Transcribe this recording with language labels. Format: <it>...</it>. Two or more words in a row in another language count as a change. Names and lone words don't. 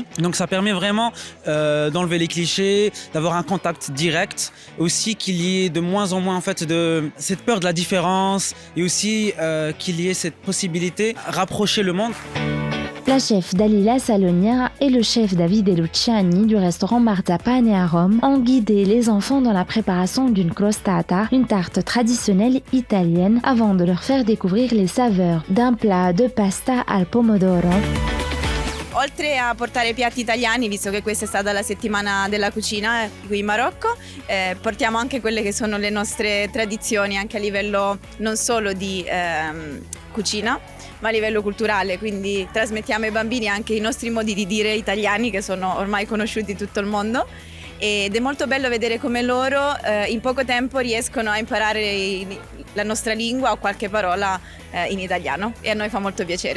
<fr>Donc ça permet vraiment d'enlever les clichés, d'avoir un contact direct, aussi qu'il y ait de moins en moins en fait de cette peur de la différence et aussi qu'il y ait cette possibilité de rapprocher le monde. La chef Dalila Salonia et le chef Davide Luciani du restaurant Marta Pane à Rome ont guidé les enfants dans la préparation d'une crostata, une tarte traditionnelle italienne, avant de leur faire découvrir les saveurs d'un plat de</fr> <it>pasta al pomodoro. Oltre a portare piatti italiani, visto che questa è stata la settimana della cucina qui in Marocco, portiamo anche quelle che sono le nostre tradizioni anche a livello non solo di cucina, ma a livello culturale, quindi trasmettiamo ai bambini anche i nostri modi di dire italiani che sono ormai conosciuti in tutto il mondo ed è molto bello vedere come loro in poco tempo riescono a imparare la nostra lingua o qualche parola in italiano e a noi fa molto piacere.</it>